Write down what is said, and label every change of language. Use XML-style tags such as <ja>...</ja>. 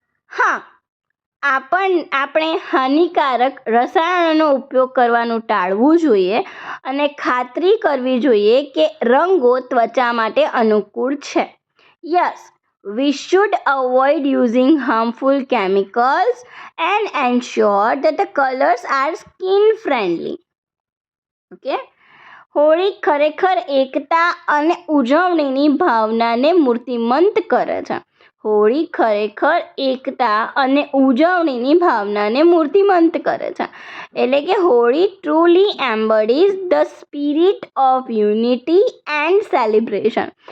<gu>હા, આપણે હાનિકારક રસાયણોનો ઉપયોગ કરવાનું ટાળવું જોઈએ અને ખાતરી કરવી જોઈએ કે રંગો ત્વચા માટે અનુકૂળ છે.</gu> <en>Yes, we should avoid using harmful chemicals and ensure that the colors are skin friendly.</en> <gu>Okay, Holi ખરેખર એકતા અને ઉજવણીની ભાવનાને મૂર્તિમંત કરે છે. હોળી ખરેખર એકતા અને ઉજવણીની ભાવનાને મૂર્તિમંત કરે છે. એટલે કે</gu> <en>Holi truly embodies the spirit of unity and celebration.</en>